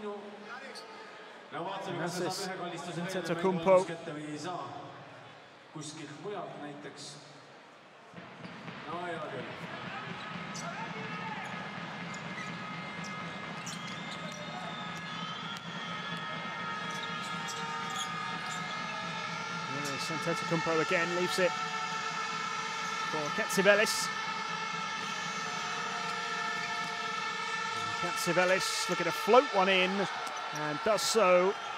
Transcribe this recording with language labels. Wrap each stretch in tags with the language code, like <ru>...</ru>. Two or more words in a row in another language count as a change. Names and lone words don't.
<en>And that's this Tetokumpo.</en> <et>kuskilt mujalt näiteks. No hea küll.</et> <en>Antetokounmpo again leaves it for Katsivelis. Katsivelis looking to float one in and does so.</en>